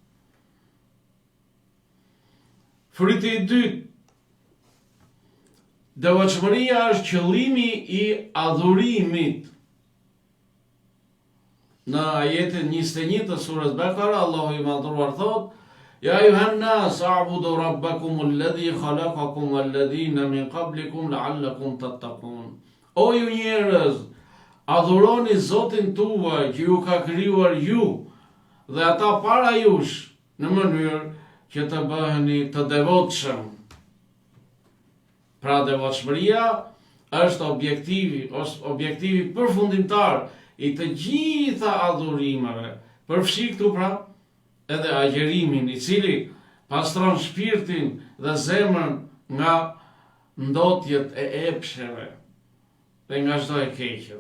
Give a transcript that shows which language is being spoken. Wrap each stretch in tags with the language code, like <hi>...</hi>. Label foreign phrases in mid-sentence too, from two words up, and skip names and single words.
<sq>Fryti i dytë Devotshmëria është qëllimi i adhurimit. Në ajetin 21 të surës Bekara, Allahu i madhruar thot:</sq> <ar>يا أيها الناس اعبدوا ربكم الذي خلقكم والذين من قبلكم لعلكم تتقون.</ar> <sq>O ju njerëz, adhuroni Zotin tuaj që ju ka krijuar ju dhe ata para jush, në mënyrë që të bëheni të devotshëm. Pra devotshmëria është objektivi përfundimtar i të gjitha adhurimeve, përfshi këtu pra edhe agjerimin, i cili pastron shpirtin dhe zemrën nga ndotjet e epsheve dhe nga çdo e keqe.</sq>